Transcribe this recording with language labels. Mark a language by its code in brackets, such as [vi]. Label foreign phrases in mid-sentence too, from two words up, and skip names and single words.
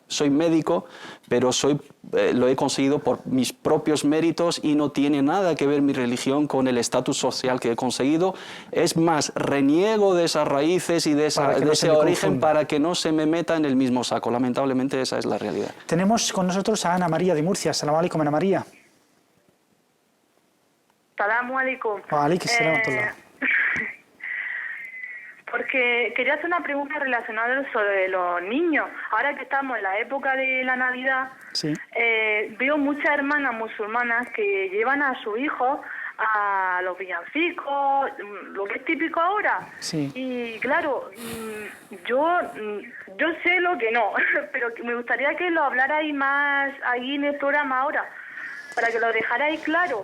[es] Soy médico, pero lo he conseguido por mis propios méritos y no tiene nada que ver mi religión con el estatus social que he conseguido. Es más, reniego de esas raíces y de ese origen para que no se me meta en el mismo saco. Lamentablemente esa es la realidad. Tenemos con nosotros a Ana María de Murcia. [ar] السلام عليكم, Ana María. سلام عليكم. وعليكم السلام. [es] Porque quería hacer una pregunta relacionada sobre los niños. Ahora que estamos en la época de la Navidad, Sí. veo muchas hermanas musulmanas que llevan a sus hijos a los villancicos, lo que es típico ahora. Sí. Y claro, yo sé lo que no, pero me gustaría que lo hablarais más ahí en el programa ahora, para que lo dejarais claro.